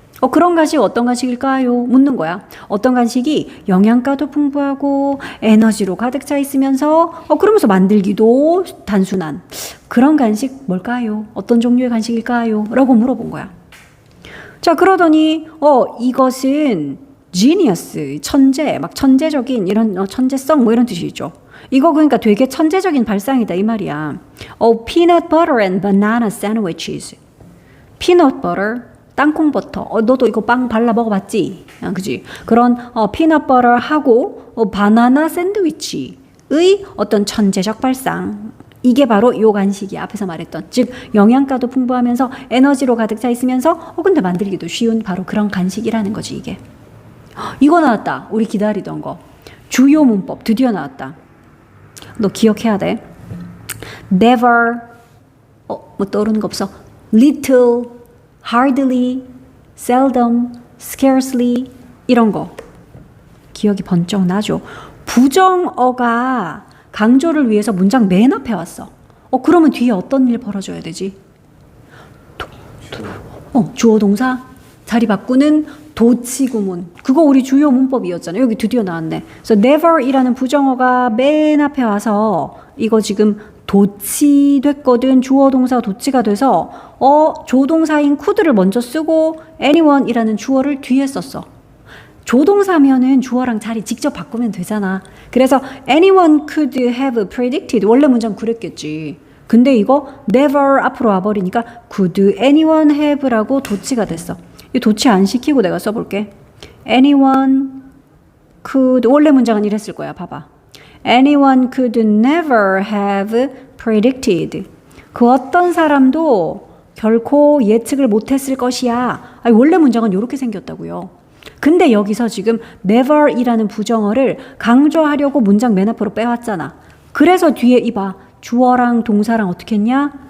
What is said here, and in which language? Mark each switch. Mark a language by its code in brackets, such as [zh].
[ko] 그런 간식 어떤 간식일까요? 묻는 거야. 어떤 간식이 영양가도 풍부하고 에너지로 가득 차 있으면서 그러면서 만들기도 단순한 그런 간식 뭘까요? 어떤 종류의 간식일까요? 라고 물어본 거야. 자, 그러더니 이것은 genius, 천재, 막 천재적인 이런 천재성 뭐 이런 뜻이죠. 이거 그러니까 되게 천재적인 발상이다 이 말이야. [en] peanut butter and banana sandwiches. peanut butter, 땅콩버터. [ko] 너도 이거 빵 발라 먹어봤지? 그지? 그런 peanut butter하고 바나나 샌드위치의 어떤 천재적 발상. 이게 바로 요 간식이야. 앞에서 말했던. 즉 영양가도 풍부하면서 에너지로 가득 차 있으면서 근데 만들기도 쉬운 바로 그런 간식이라는 거지 이게. 이거 나왔다. 우리 기다리던 거. 주요 문법 드디어 나왔다. 너 기억해야 돼. never, 뭐 떠오르는 거 없어? [en] little, hardly, seldom, scarcely 이런 거. [ko] 기억이 번쩍 나죠. 부정어가 강조를 위해서 문장 맨 앞에 왔어. 그러면 뒤에 어떤 일 벌어져야 되지? 주어 동사? 자리 바꾸는 도치 구문. 그거 우리 주요 문법이었잖아요. 여기 드디어 나왔네. 그래서 never이라는 부정어가 맨 앞에 와서 이거 지금 도치 됐거든. 주어 동사 도치가 돼서 조동사인 could를 먼저 쓰고 anyone이라는 주어를 뒤에 썼어. 조동사면은 주어랑 자리 직접 바꾸면 되잖아. 그래서 [en] anyone could have predicted [ko] 원래 문장 그랬겠지. 근데 이거 never 앞으로 와버리니까 [en] could anyone have [ko] 라고 도치가 됐어. 이 도치 안 시키고 내가 써볼게. [en] anyone could [ko] 원래 문장은 이랬을 거야. 봐봐. [en] anyone could never have predicted. [ko] 그 어떤 사람도 결코 예측을 못했을 것이야. 아니, 원래 문장은 이렇게 생겼다고요. 근데 여기서 지금 never이라는 부정어를 강조하려고 문장 맨 앞으로 빼왔잖아. 그래서 뒤에 이봐. 주어랑 동사랑 어떻게 했냐?